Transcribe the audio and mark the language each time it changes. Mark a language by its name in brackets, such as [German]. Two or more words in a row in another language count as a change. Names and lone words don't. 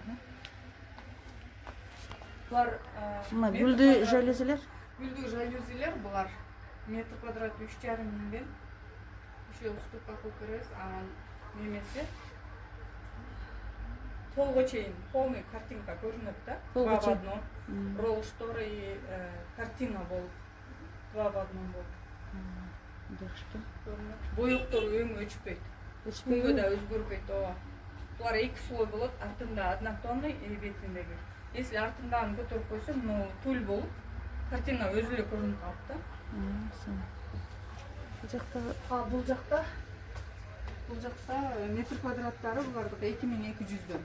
[Kyrgyz] Булар Мына гүлдүү жалюзилер. Гүлдүү жалюзилер булар метр квадрат 3,5 миңден. [Russian] Еще уступка [Kyrgyz] кылып беребиз. Немесе полго чейин полный картинка көрүнөт да. [Russian] Два в одном. Ролл шторы и картина болуп. Два в одном болуп. [Kyrgyz] Жакшы экен. Боёктор өңү өчпөйт. Күнгө да өзгөрбөйт ооба. Булар 2 слой болот. Артында однотонный и бетиндеги. Если артындан көтөрүп койсоң, туль болуп, картина өзү эле көрүнүп калат да. Бул жакта метр квадраттары булардыкы 2200дөн.